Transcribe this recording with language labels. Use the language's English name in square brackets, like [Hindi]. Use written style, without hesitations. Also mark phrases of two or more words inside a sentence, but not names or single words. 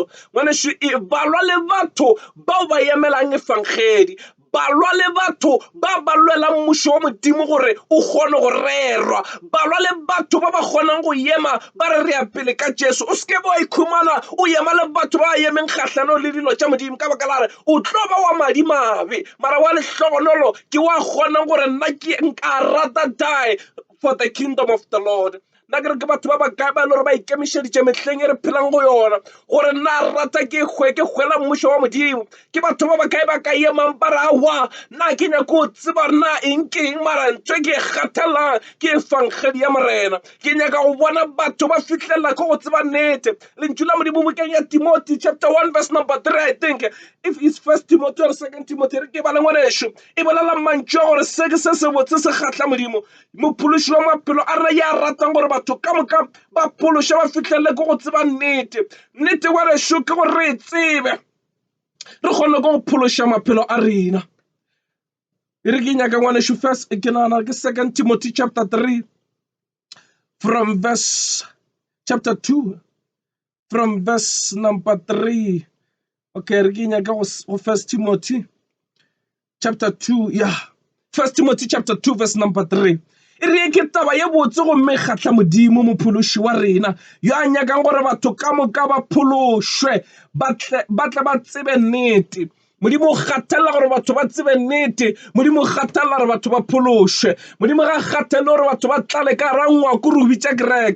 [Northern Sotho] Ngwanešo balwa le batho bao ba emelang efangedi balwa le batho ba lwelang mmušo wa modimo gore o kgone go rerwa balwa le batho ba ba kgonang go ema ba re ya pele ka Jesu. O se ke ba ikhumana o ema le batho ba emeng kgahlano le dilo tša modimo ka baka la re o tlo ba wa madimabe mara wa lehlogonolo ke wa kgonang gore nna ke nka rata [English] die for the kingdom of the Lord. [Northern Sotho] Nna ke re ke batho ba bakae ba le gore ba ikemišeditše mehleng e re phelang go yona gore nna rata ke hwela mmušo wa modimo. Ke batho ba bakae ba ka emang ba re aowa nna ke nyako o tseba nna eng mara ntho ke e kgathalelang ke efangedi ya morena. Ke nyaka go bona batho ba fitlhelela ko go tseba nnete. Lentšu la modimo mo keng ya [English] Timothy chapter 1 verse number 3 I think if it's 1 Timothy or 2 Timothy [Northern Sotho] re ke bala ngwanešo e bolela mantšu a gore se ke se sebotse se kgatla modimo mophološi wa maphelo a re ya ratang gore batho ka moka ba phološa ba fitlhelele ko go tseba nnete. Nnete ngwanešo ke gore re tsebe re kgone go phološa maphelo a rena. E re ke nyaka ngwanešo [English] first [Northern Sotho] ke nagana ke [English] 2 Timothy chapter 3 from verse chapter 2 from verse number 3 Okay, [Northern Sotho] re ke nyaka go [English] First Timothy chapter 2, yeah. First Timothy chapter 2 verse number 3. [Northern Sotho] E re ke taba ye botse go mme kgatla modimo mophološi wa rena yo a nyakang gore batho ka moka ba phološwe batle ba tsebe nnete. Modimo o kgathala gore batho ba tsebe nnete, modimo o kgathala gore batho ba phološwe, modimo ga kgathele gore batho ba tlale ka ra ngwako re o bitša kereke.